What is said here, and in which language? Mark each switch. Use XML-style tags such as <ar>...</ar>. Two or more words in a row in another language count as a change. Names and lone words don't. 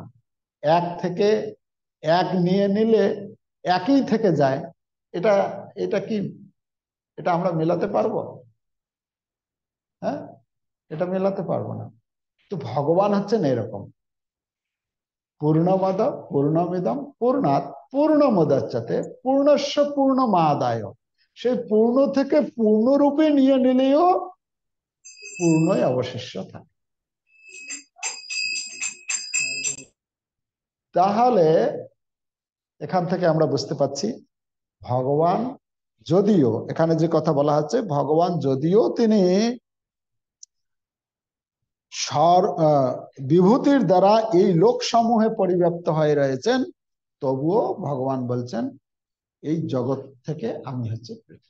<bn>এক থেকে এক নিয়ে নিলে একই থেকে যায়, এটা এটা কি, এটা আমরা মেলাতে পারবো? হ্যাঁ, এটা মেলাতে পারবো না। তো ভগবান হচ্ছেন এরকম,</bn> <sa>পূর্ণমদ পূর্ণমিদম পূর্ণাৎ পূর্ণমুদচ্যতে পূর্ণস্য পূর্ণমাদায়।</sa> <bn>সেই পূর্ণ থেকে পূর্ণরূপে নিয়ে নিলেও পূর্ণই অবশিষ্ট থাকে। তাহলে এখান থেকে আমরা বুঝতে পাচ্ছি ভগবান যদিও, এখানে যে কথা বলা হচ্ছে, ভগবান যদিও তিনি বিভূতির দ্বারা এই লোক সমূহে পরিব্যাপ্ত হয়ে রয়েছেন, তবুও ভগবান বলছেন এই জগৎ থেকে আমি হচ্ছে পৃথক।</bn>